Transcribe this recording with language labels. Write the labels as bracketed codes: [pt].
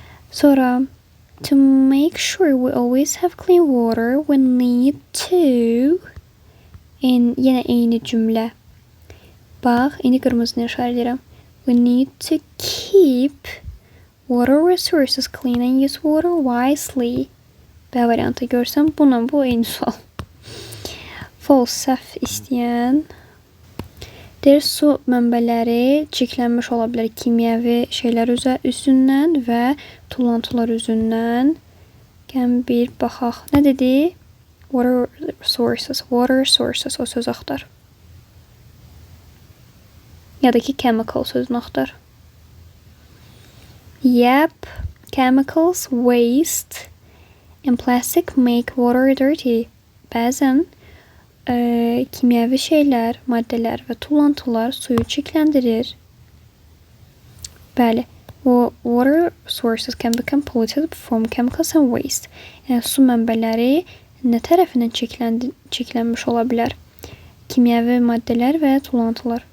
[en] Sonra, to make sure we always have clean water, we need to... [az] Yenə eyni cümlə. Bax, indi qırmızını işarə edirəm. [en] We need to keep water resources clean and use water wisely. [az] B variantı görsəm, bununla bu eyni sual. False, səhv istəyən. Deyir, su mənbələri çirklənmiş ola bilər kimyəvi şeylər üzündən və tullantılar üzündən. Gəlin bir baxaq. Nə dedi? [en] Water sources, [az] o söz axtar. Ya da ki chemical sözünü axtar. [en] Yep, chemicals, waste and plastic make water dirty. [az] Bəzən kimyəvi şeylər, maddələr və tullantılar suyu çirkləndirir. [en] Bəli, water sources can become polluted from chemicals and waste. [az] Yəni su mənbələri nə tərəfindən çirklənmiş ola bilər? Kimyəvi maddələr və tullantılar.